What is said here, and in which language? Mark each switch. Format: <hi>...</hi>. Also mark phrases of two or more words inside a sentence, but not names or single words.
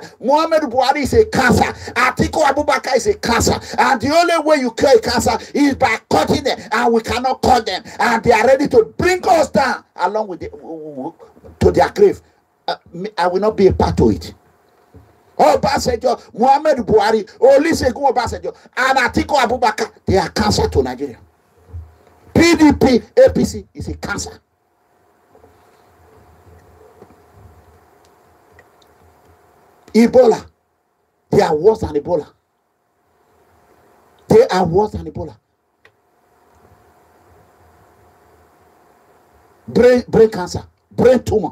<en>MUHAMMADU Buhari is a cancer. Atiku ABUBAKAR is a cancer. And the only way you kill a cancer is by cutting them. And we cannot cut them. And they are ready to bring us down along with to their grave. I will not be a part of it. Obasanjo, MUHAMMADU Buhari, Olusegun Obasanjo, and Atiku ABUBAKAR, they are cancer to Nigeria. PDP, APC is a cancer. Ebola, they are worse than Ebola. They are worse than Ebola. Brain cancer, brain tumor.</en>